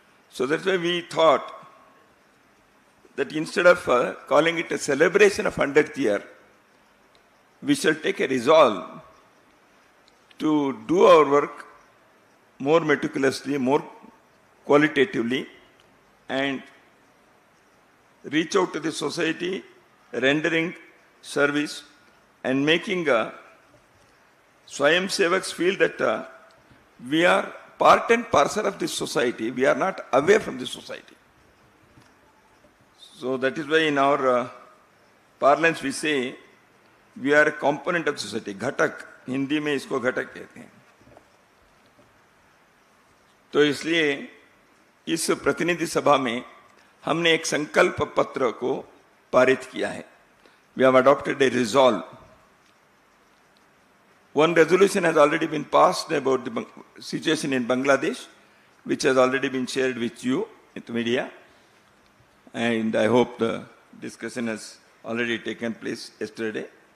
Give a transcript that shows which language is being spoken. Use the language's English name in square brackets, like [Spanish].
[English] So that's why we thought that instead of calling it a celebration of 100th year, we shall take a resolve to do our work more meticulously, more qualitatively, and reach out to the society, rendering service and making Swayam Sevaks feel that we are part and parcel of this society. We are not away from this society. So that is why in our parlance we say we are a component of society. [Hindi] Ghatak, Hindi में इसको घटक कहते हैं. तो इसलिए इस प्रतिनिधि सभा में हमने एक संकल्प पत्र को पारित किया है. [English] We have adopted a resolve. One resolution has already been passed about the situation in Bangladesh, which has already been shared with you in the media. And I hope the discussion has already taken place yesterday.